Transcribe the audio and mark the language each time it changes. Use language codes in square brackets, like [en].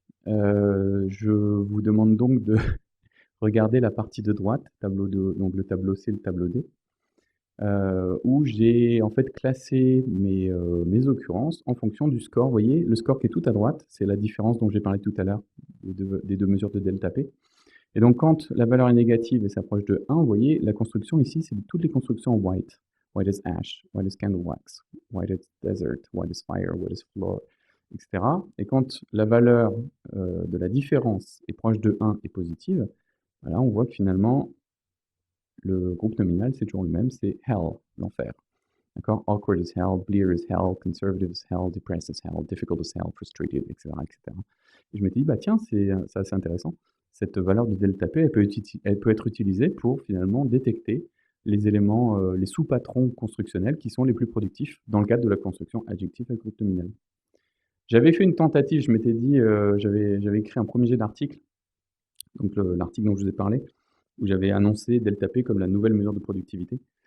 [fr] Je vous demande donc de regarder la partie de droite, tableau de, donc le tableau C, le tableau D, où j'ai en fait classé mes occurrences en fonction du score. Vous voyez, le score qui est tout à droite, c'est la différence dont j'ai parlé tout à l'heure des deux mesures de delta P. Et donc quand la valeur est négative et s'approche de 1, vous voyez, la construction ici, c'est toutes les constructions en white. [en] White is ash, white is candle wax, white is desert, white is fire, white is floor, etc. [fr] Et quand la valeur de la différence est proche de 1 et positive, voilà, on voit que finalement, le groupe nominal, c'est toujours le même, c'est hell, l'enfer. D'accord? [en] Awkward as hell, blear as hell, conservative as hell, depressed as hell, difficult as hell, frustrated, etc. etc. [fr] Et je m'étais dit, bah tiens, c'est assez intéressant. Cette valeur de delta P, elle peut être utilisée pour finalement détecter les éléments, les sous-patrons constructionnels qui sont les plus productifs dans le cadre de la construction adjectif avec groupe nominal. J'avais fait une tentative, je m'étais dit, j'avais écrit un premier jet d'article, donc l'article dont je vous ai parlé, où j'avais annoncé delta P comme la nouvelle mesure de productivité.